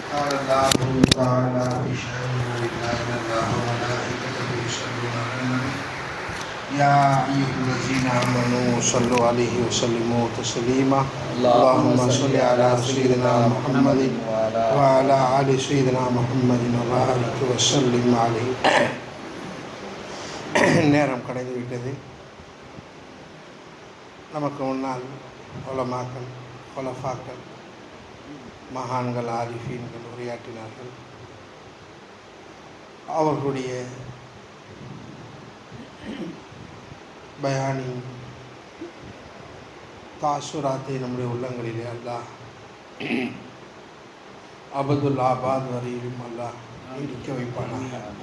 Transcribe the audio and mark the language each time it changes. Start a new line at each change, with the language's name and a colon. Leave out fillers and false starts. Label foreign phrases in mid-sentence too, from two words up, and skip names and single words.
Arabic: قال الله تعالى في شأنه إن الله وملائكته يصلون على النبي يا أيها الذين آمنوا صلوا عليه وسلموا تسليما اللهم صل على سيدنا محمد وعلى آل سيدنا محمد وبارك وسلم عليه.
Tamil: நேரம் கடந்து விட்டது. நமக்கு முன்னால் உலமாக்கள், குலஃபாக்கள், மகான்கள், ஆரிஃபீன்கள் உரையாற்றினார்கள். அவர்களுடைய பயானின் தாசுராத்தை நம்முடைய உள்ளங்களிலே அல்லாஹ்
Arabic: أبد الآباد
Tamil: வரையிலும் அல்லாஹ் நீடிக்க வைப்பானாக.